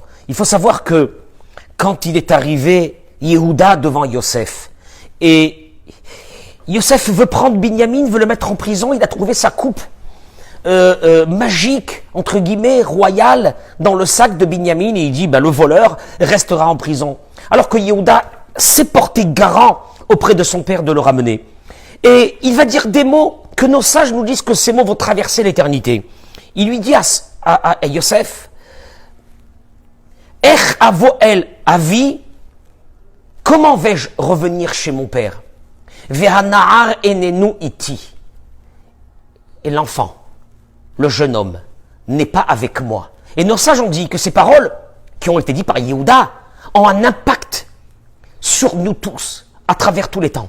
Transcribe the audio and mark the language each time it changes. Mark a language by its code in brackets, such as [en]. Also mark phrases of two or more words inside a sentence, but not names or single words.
[fr] Il faut savoir que quand il est arrivé Yehuda devant Yosef, et Yosef veut prendre Binyamin, veut le mettre en prison, il a trouvé sa coupe magique, entre guillemets, royale, dans le sac de Binyamin, et il dit, le voleur restera en prison. Alors que Yehuda s'est porté garant auprès de son père de le ramener. Et il va dire des mots que nos sages nous disent que ces mots vont traverser l'éternité. Il lui dit à Yosef, [he] איך אבוא אל אבי, [fr] comment vais-je revenir chez mon père? [he] והנער איננו אתי. [fr] Et l'enfant, le jeune homme, n'est pas avec moi. Et nos sages ont dit que ces paroles, qui ont été dites par Yehuda, ont un impact sur nous tous, à travers tous les temps.